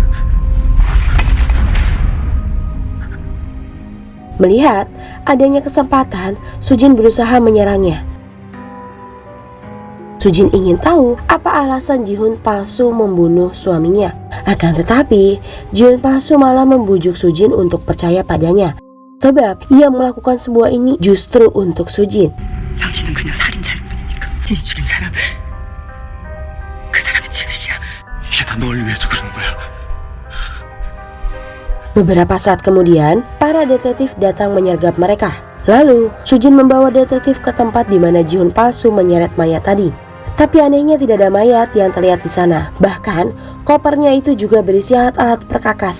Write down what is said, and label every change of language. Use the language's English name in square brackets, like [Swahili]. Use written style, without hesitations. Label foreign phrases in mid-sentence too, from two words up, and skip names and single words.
[Indonesian] Melihat adanya kesempatan, Soo-jin berusaha menyerangnya. Soo-jin ingin tahu apa alasan Ji-hoon palsu membunuh suaminya. Akan tetapi, Ji-hoon palsu malah membujuk Soo-jin untuk percaya padanya. Sebab ia melakukan semua ini justru untuk Soo-jin. [Korean] 당신은 그냥 살인자일 뿐이니까. 지 죽인 사람, 그 사람이 지우씨야. 이게 다 널 위해서 그런 거야. [Indonesian] Beberapa saat kemudian, para detektif datang menyergap mereka. Lalu, Soo-jin membawa detektif ke tempat di mana Ji-hoon palsu menyeret mayat tadi. Tapi anehnya tidak ada mayat yang terlihat di sana. Bahkan, kopernya itu juga berisi alat-alat perkakas.